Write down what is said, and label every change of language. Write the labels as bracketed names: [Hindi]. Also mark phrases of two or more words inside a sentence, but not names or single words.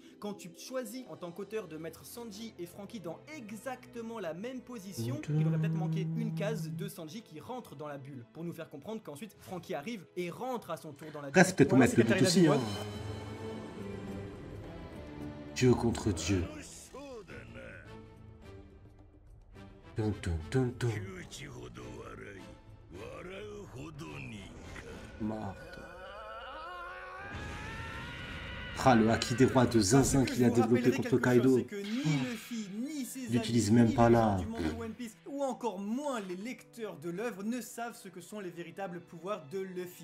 [French] Quand tu choisis en tant qu'auteur de mettre Sanji et Franky dans exactement la même position, il aurait peut-être manqué une case de Sanji qui rentre dans la bulle, pour nous faire comprendre qu'ensuite Franky arrive et rentre à son tour dans la Après, bulle. c'est peut-être pour Voilà mettre ce le doute qu'Atarina aussi. dit, Hein. ouais. Dieu contre Dieu. [Japanese] そうだな Dun, dun, dun, dun. 窮地ほど笑い笑うほどにか [French] Marthe. Ah, le haki des rois de Zinzin qu'il a développé contre Kaido. Il l'utilise même pas là. Ou encore moins les lecteurs de l'œuvre ne savent ce que sont les véritables pouvoirs de Luffy.